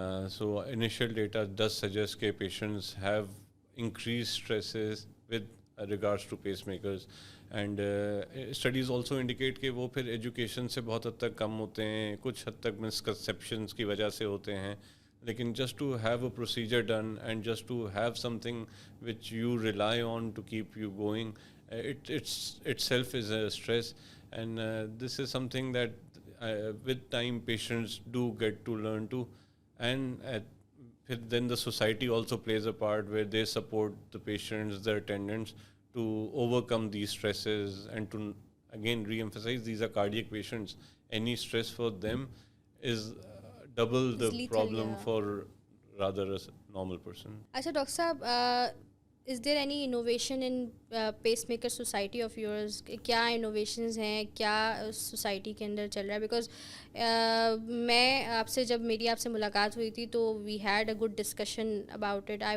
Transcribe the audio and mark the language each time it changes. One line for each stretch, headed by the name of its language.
English: so initial data does suggest کہ patients have increase stresses with regards to pacemakers and studies also indicate
Urdu: کہ وہ پھر education سے بہت حد تک کم ہوتے ہیں,
English: کچھ حد تک مسکنسیپشنس کی وجہ سے ہوتے ہیں, لیکن just to have a procedure done and just to have something which you rely on to keep you going it's itself is a stress, and this is something that with time patients do get to learn to, and then the society also plays a part where they support the patients, their attendants, to overcome these stresses, and to again re-emphasize these are cardiac patients. Any stress for them is double the It's lethal, problem yeah. for rather a normal person.
Urdu: اچھا doctor صاحب,
English: Is there any innovation in pacemaker society of yours?
Urdu: کیا innovations ہیں, کیا society کے اندر چل رہا ہے؟ Because میں آپ سے جب میری آپ سے ملاقات ہوئی تھی تو
English: We had a good discussion about it.